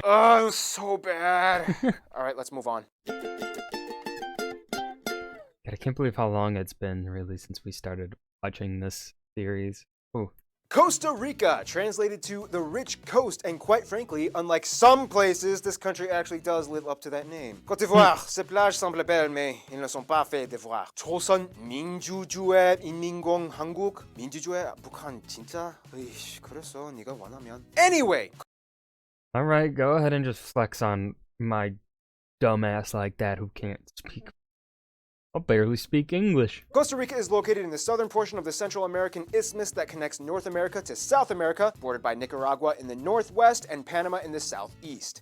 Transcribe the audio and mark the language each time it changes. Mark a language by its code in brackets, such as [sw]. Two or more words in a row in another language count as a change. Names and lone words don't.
[en] Oh, it was so bad. All right, let's move on. God, I can't believe how long it's been, really, since we started watching this series. Ooh. Costa Rica, translated to the rich coast, and quite frankly, unlike some places, this country actually does live up to that name. [fr] Côte d'Ivoire, ces plages semblent belles, mais ils ne sont pas faits d'ivoire. [ko] 조선 민주주의 인민공 한국 민주주의 북한 진짜? 으이씨, 그랬어. 네가 원하면. [en] Anyway. All right, go ahead and just flex on my dumbass like that who can't speak. I'll barely speak English. Costa Rica is located in the southern portion of the Central American isthmus that connects North America to South America, bordered by Nicaragua in the northwest and Panama in the southeast.